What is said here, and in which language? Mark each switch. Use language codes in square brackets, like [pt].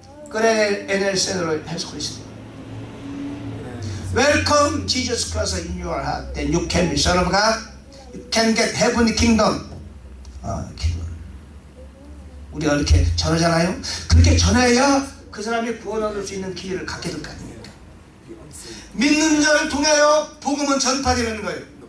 [ko] 그래 NLC로 해석을 했습니다. [en] Welcome Jesus Christ in your heart. Then you can be son of God. You can get heavenly kingdom. [ko] 기도. 우리가 이렇게 전하잖아요. 그렇게 전해야 그 사람이 구원 얻을 수 있는 기회를 갖게 될 거 아닙니까? 믿는 자를 통하여 복음은 전파되는 거예요.